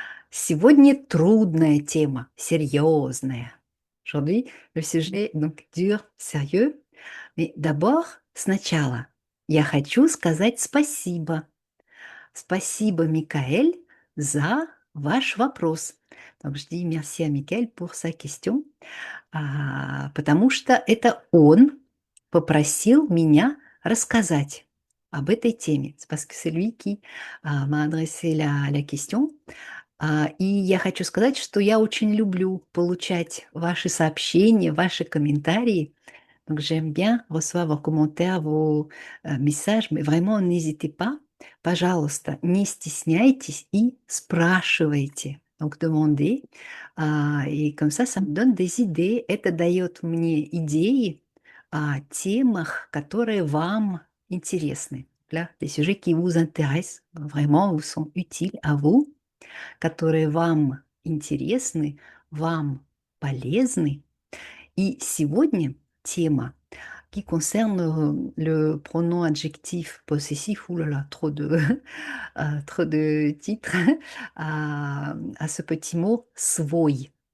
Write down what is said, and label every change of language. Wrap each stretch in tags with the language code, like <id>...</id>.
<ru>Сегодня трудная тема, серьезная.</ru> <fr>Aujourd'hui, le sujet donc dur, sérieux. Mais d'abord,</fr> <ru>сначала, я хочу сказать спасибо. Спасибо, Микаэль, за ваш вопрос.</ru> <fr>Donc, je dis merci à Mickaël pour sa question,</fr> <ru>потому что это он попросил меня рассказать об этой теме.</ru> <fr>C'est parce que c'est lui qui m'a adressé la question.</fr> <ru>И я хочу сказать, что я очень люблю получать ваши сообщения, ваши комментарии.</ru> <fr>Donc, j'aime bien recevoir vos commentaires, vos messages, mais vraiment, n'hésitez pas,</fr> <ru>пожалуйста, не стесняйтесь и спрашивайте.</ru> <fr>Donc, demandez. И comme ça me donne des idées.</fr> <ru>Это дает мне идеи о темах, которые вам интересны.</ru> <fr>Là, des sujets qui vous intéressent vraiment ou sont utiles à vous,</fr> <ru>которые вам интересны, вам полезны. И сегодня тема</ru> <fr>qui concerne le pronom adjectif possessif. Ouh là là, trop de titres à ce petit mot свой.</fr>